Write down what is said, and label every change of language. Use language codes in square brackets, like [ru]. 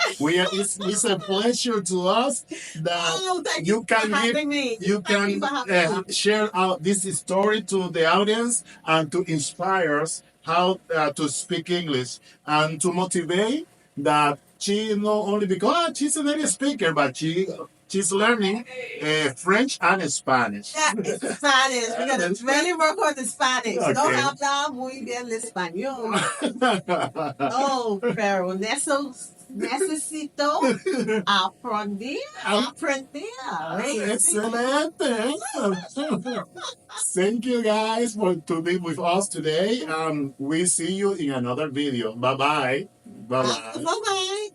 [en] It's a pleasure to us that you can share out this story to the audience and to inspire us how to speak English and to motivate that she not only because she's a native speaker, but she's learning French and Spanish. Yeah, Spanish. We got to really work on the Spanish. Okay. [es] No habla muy bien el español. Oh, pero necesito aprender. Excelente. [en] Thank you guys to be with us today. We see you in another video. Bye-bye. Bye-bye.